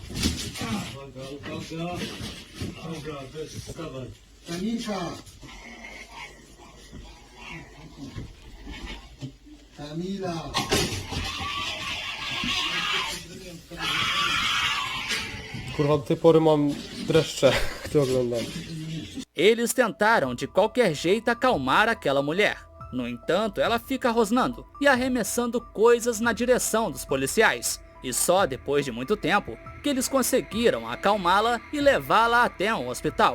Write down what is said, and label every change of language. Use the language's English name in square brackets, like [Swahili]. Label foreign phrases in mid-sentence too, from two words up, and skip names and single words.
[Polish] Uwaga, wstawaj. Kamilka. Kamila. Kurwa, do tej pory mam dreszcze, gdy oglądam. [Portuguese] Eles tentaram de qualquer jeito acalmar aquela mulher. No entanto, ela fica rosnando e arremessando coisas na direção dos policiais. E só depois de muito tempo que eles conseguiram acalmá-la e levá-la até um hospital.